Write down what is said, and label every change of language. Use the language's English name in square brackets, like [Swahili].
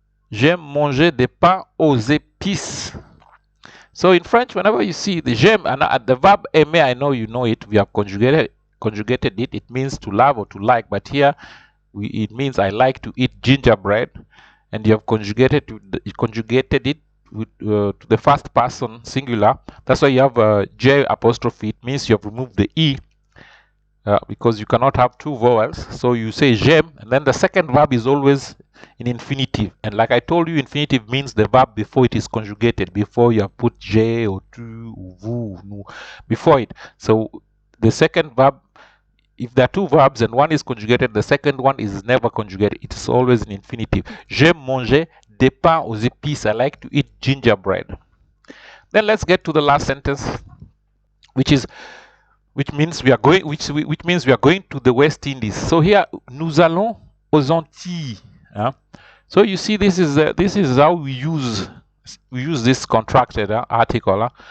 [French] J'aime manger des pains aux épices. [English] So in French, whenever you see the j'aime and the verb aimer, I know you know it. We have conjugated it. It means to love or to like. But here, it means I like to eat gingerbread, and you have conjugated it with, to the first person singular. That's why you have J apostrophe. It means you have removed the E. Because you cannot have two vowels, so you say j'aime, and then the second verb is always in infinitive. And like I told you, infinitive means the verb before it is conjugated, before you have put je or tu or vous, nous, before it. So the second verb, if there are two verbs and one is conjugated, the second one is never conjugated. It is always in infinitive. [French] J'aime manger des pains aux épices. [English] I like to eat gingerbread. Then let's get to the last sentence, which means we are going to the West Indies. So here, [French] nous allons aux Antilles. [English] So you see, this is how we use this contracted article.